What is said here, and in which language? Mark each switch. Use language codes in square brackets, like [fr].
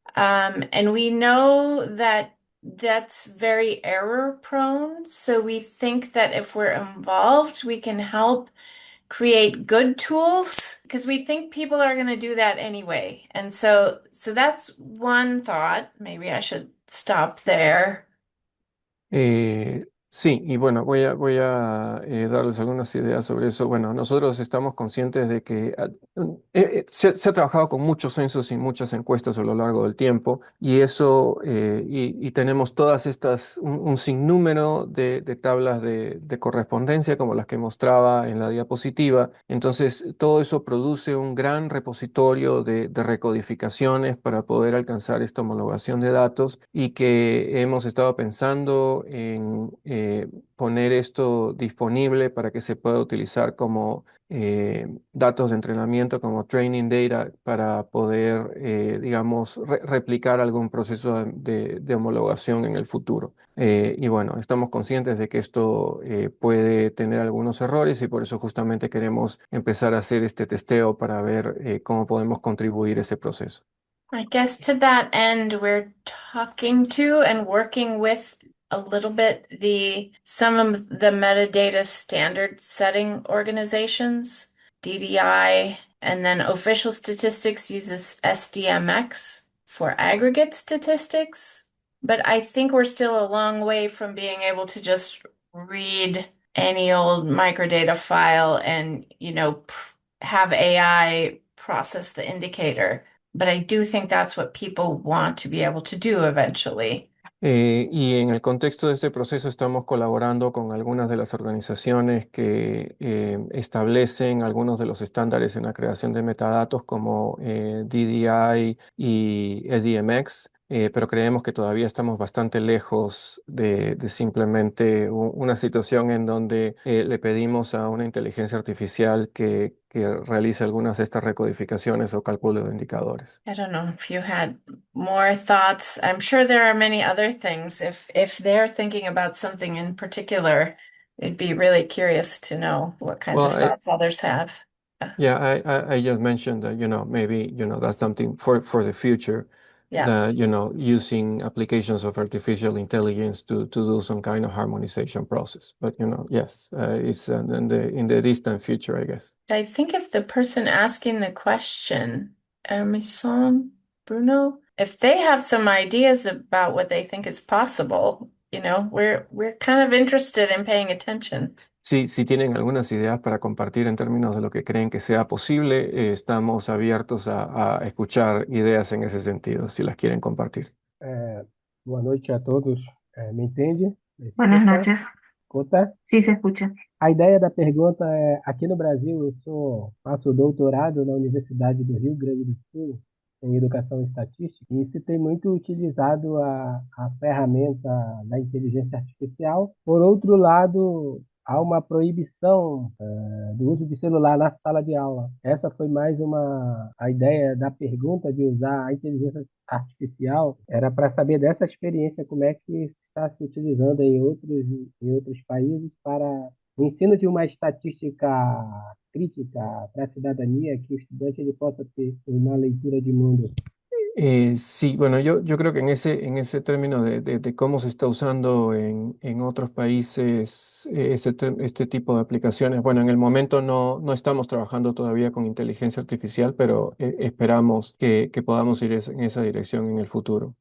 [en] And we know that that's very error prone. So we think that if we're involved, we can help create good tools because we think people are going to do that anyway. And so that's one thought. Maybe I should stop there. [es] Sí, y bueno, voy a darles algunas ideas sobre eso. Bueno, nosotros estamos conscientes de que se ha trabajado con muchos censos y muchas encuestas a lo largo del tiempo, y eso, y tenemos todas estas, un sinnúmero de tablas de correspondencia como las que mostraba en la diapositiva. Entonces, todo eso produce un gran repositorio de recodificaciones para poder alcanzar esta homologación de datos, y que hemos estado pensando en poner esto disponible para que se pueda utilizar como datos de entrenamiento, como [en] training data, [es] para poder, digamos, replicar algún proceso de homologación en el futuro. Y bueno, estamos conscientes de que esto puede tener algunos errores, y por eso justamente queremos empezar a hacer este testeo para ver cómo podemos contribuir a ese proceso. [en] I guess to that end, we're talking to and working with a little bit some of the metadata standard setting organizations, DDI, and then Official Statistics uses SDMX for aggregate statistics. But I think we're still a long way from being able to just read any old microdata file and, have AI process the indicator. But I do think that's what people want to be able to do eventually. [es] Y en el contexto de este proceso estamos colaborando con algunas de las organizaciones que establecen algunos de los estándares en la creación de metadatos, como DDI y SDMX, pero creemos que todavía estamos bastante lejos de simplemente una situación en donde le pedimos a una inteligencia artificial que realice algunas de estas recodificaciones o cálculo de indicadores. [en] I don't know if you had more thoughts. I'm sure there are many other things. If they're thinking about something in particular, it'd be really curious to know what kinds of thoughts others have. Yeah, I just mentioned that, maybe, that's something for the future. Yeah. That, using applications of artificial intelligence to do some kind of harmonization process. But, yes, it's in the distant future, I guess. I think if the person asking the question, Hermison, Bruno, if they have some ideas about what they think is possible, we're kind of interested in paying attention. [es] Sí, si tienen algunas ideas para compartir en términos de lo que creen que sea posible, estamos abiertos a escuchar ideas en ese sentido, si las quieren compartir. [pt] Boa noite a todos. [es] ¿Me entiende? ¿Me Buenas escucha? noches. ¿Escucha? Sí, se escucha. [pt] A ideia da pergunta é, aqui no Brasil, faço doutorado na Universidade do Rio Grande do Sul, em Educação e Estatística, e se tem muito utilizado a ferramenta da inteligência artificial. Por outro lado, há uma proibição do uso de celular na sala de aula. Essa foi mais a ideia da pergunta de usar a inteligência artificial, era para saber dessa experiência, como é que está se utilizando em outros países para o ensino de uma estatística crítica para a cidadania, que o estudante ele possa ter uma leitura de mundo. [es] Sí, bueno, yo creo que en ese término de cómo se está usando en otros países este tipo de aplicaciones, bueno, en el momento no estamos trabajando todavía con inteligencia artificial, pero esperamos que podamos ir en esa dirección en el futuro.